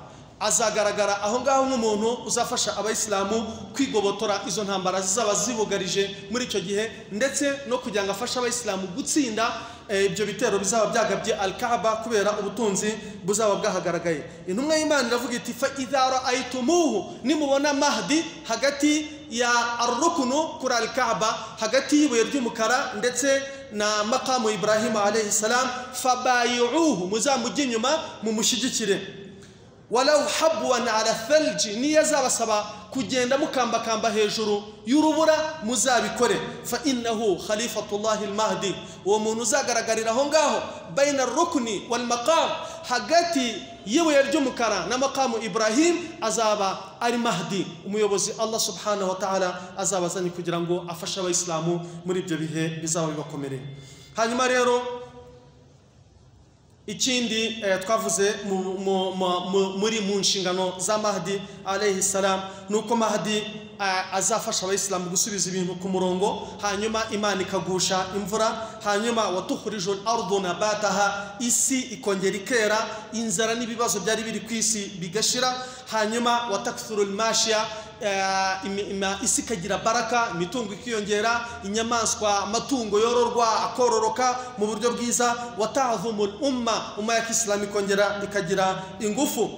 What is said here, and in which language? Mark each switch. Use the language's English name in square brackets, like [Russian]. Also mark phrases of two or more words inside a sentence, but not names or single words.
[Kinyarwanda] Azagaragara aho ngaho nk'umuntu uzafasha Abayisilamu kwigobotora izo ntambara zizaba zibugarije muri icyo gihe, ndetse no kugira ngo afashe Abayisilamu gutsinda ibyo bitero bizaba byagabye Al-Kaaba kubera ubutunzi buzaba bwahagaragaye. Intumwa y'Imana iravuga iti [Arabic] فإذا رأيتموه, [Kinyarwanda] nimubona Mahdi hagati ya ar-ruknu kuri Al-Kaaba, hagati y'ibuye ry'umukara ndetse na maqamu Ibrahim [Arabic] عليه السلام, [Kinyarwanda] fabayi'uhu, muzamujye inyuma mumushyigikire. [Arabic] ولو حبوا على الثلج, [Kinyarwanda] niyo azabasaba kugenda mukambakamba hejuru y'urubura muzabikore. [Arabic] فإنه خليفة الله المهدي, [Kinyarwanda] uwo muntu uzagaragarira aho ngaho [Arabic] بين الركن والمقام, [Kinyarwanda] hagati y'ibuye ry'umukara na maqamu Ibrahim, azaba ari Mahdi, umuyobozi Allah [Arabic] سبحانه وتعالى [Kinyarwanda] azabazanye kugira ngo afashe Abayisilamu muri ibyo bihe bizaba bibakomereye. Hanyuma rero ikindi twavuze muri mu nshingano za Mahdi [Arabic] عليه السلام, [Kinyarwanda] nuko Mahdi azafasha Abayisilamu gusubiza ibintu ku murongo, hanyuma Imana ikagusha imvura, hanyuma [Arabic] وتخرج الأرض نباتها, [Kinyarwanda] isi ikongera ikera, inzara n'ibibazo byari biri ku isi bigashira, hanyuma [Arabic] وتكثر الماشية, [Kinyarwanda] isi ikagira baraka, imitungo ikiyongera, inyamaswa amatungo yororwa akororoka mu buryo bwiza, [Arabic] وتعم الأمة [Kinyarwanda] ya Kisilamu ikongera ikagira ingufu.